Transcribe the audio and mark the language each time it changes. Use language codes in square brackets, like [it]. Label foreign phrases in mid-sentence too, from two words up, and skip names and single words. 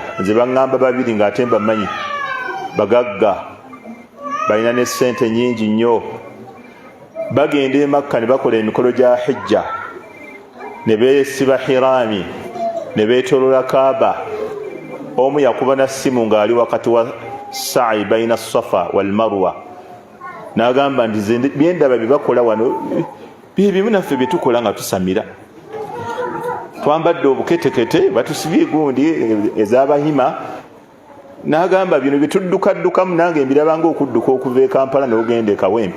[lg] Nze baŋŋamba babiri ng'ate mbamanyi, bagagga, balina ne ssente nnyingi nnyo. Bagenda e Makka ne bakola emikolo gya hijja, ne beesiba hiraami, ne beetolola Kaaba. Omu yakuba na ssimu ng'ali wakati wa [ar] سعي بين الصفا والمروة, [lg] n'agamba nti nze byendaba bye bakola wano bye bimu naffe bye tukola nga tusamira. Twambadde obuketekete, batusibye gundi ez'Abahima. N'agamba bino bye tuddukaddukamu nange mbiraba ng'okudduka okuva e Kampala n'ogenda e Kawempe.